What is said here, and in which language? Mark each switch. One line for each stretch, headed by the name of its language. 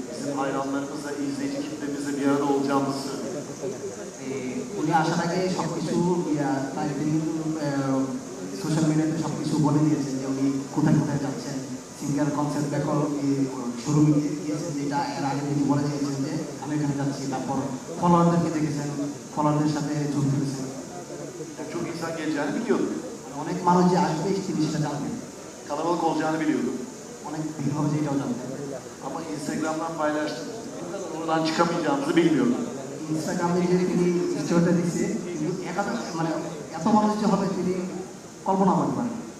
Turkish: Bizim hayranlarımızla, izleyici kitlemizle bir arada olacağımızı söyledik.
Bangla: উনি আসার আগে সব কিছু তাই তিনি সোশ্যাল মিডিয়াতে সব কিছু বলে দিয়েছেন যে উনি কোথায় কোথায় যাচ্ছেন। সিঙ্গার কনসেপ্ট বেকর শোরুমে গিয়েছেন, যেটা এর আগে তিনি বলে দিয়েছেন যে আমি এখানে যাচ্ছি। তারপর ফলোয়ারদেরকে দেখেছেন, ফলোয়ারদের সাথে ছবি তুলেছেন।
Turkish: Çok insan geleceğini biliyordum.
Bangla: অনেক মানুষ যে আসবে তিনি সেটা জানবেন,
Turkish: Kalabalık olacağını biliyordum.
Bangla: অনেক ভিড় হবে যে এটাও জানবেন।
Turkish: Ama Instagram'dan paylaştım. Bu kadar oradan çıkamayacağımızı bilmiyordum.
Bangla: ইনস্টাগ্রামে যে তিনি স্টোরিটা দিচ্ছে, কিন্তু মানে এত মানুষ যে হবে তিনি কল্পনা করতে পারেন।